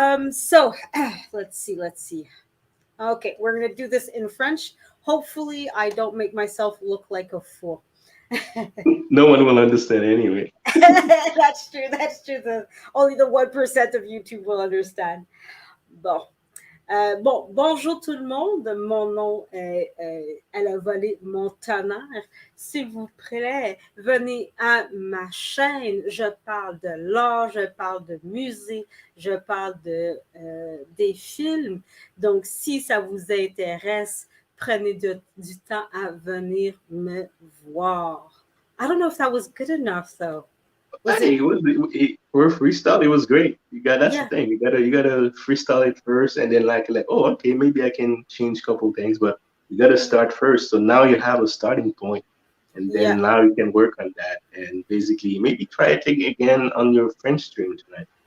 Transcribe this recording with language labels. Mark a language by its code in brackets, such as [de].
[en] So let's see. Okay, we're gonna do this in French. Hopefully, I don't make myself look like a fool. No one will understand anyway. That's true. That's true. Only the 1% of YouTube will understand. [fr] Bon. Bonjour tout le monde. Mon nom est à la vallée Montana. S'il vous plaît, venez à ma chaîne. Je parle de l'art, je parle de musique, je parle des films. Donc, si ça vous intéresse, prenez du temps à venir me voir. [en] I don't know if that was good enough, though. Was Hey, it? for freestyle, it was great. That's the Yeah. thing. You gotta freestyle it first, and then like, oh, okay, maybe I can change a couple things, but you gotta start first. So now you have a starting point, and then Yeah. now you can work on that, and basically maybe try it again on your French stream tonight.